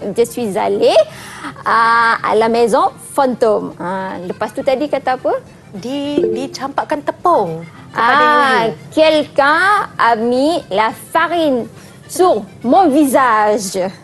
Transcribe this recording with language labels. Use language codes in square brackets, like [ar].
[fr] Je suis allé à la maison fantôme. [ms] Lepas tu tadi kata apa? Dicampakkan tepung kepada Yuyu. [fr] Quelqu'un a mis la farine sur mon visage.